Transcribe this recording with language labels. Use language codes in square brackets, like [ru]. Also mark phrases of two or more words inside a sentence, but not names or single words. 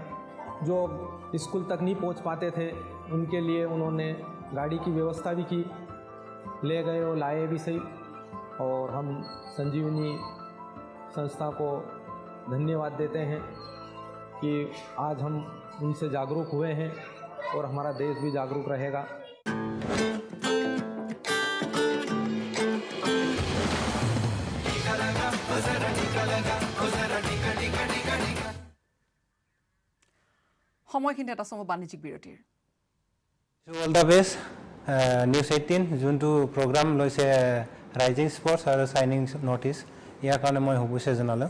[hi] जो स्कूल तक नहीं पहुँच पाते थे उनके लिए उन्होंने गाड़ी की व्यवस्था भी की, ले गए और लाए भी सही। और हम संजीवनी संस्था को धन्यवाद देते हैं कि आज हम उनसे जागरूक हुए हैं और हमारा देश भी जागरूक रहेगा। [as] সময়খিনি এটা সময় বাণিজ্যিক বিৰতিৰ। [en] All the best [as] নিউজ 18 যোনটো প্ৰগ্ৰাম লৈছে ৰাইজিং স্পৰ্টছ আৰু চাইনিং নৰ্থ ইষ্ট, ইয়াৰ কাৰণে মই শুভেচ্ছা জনালোঁ।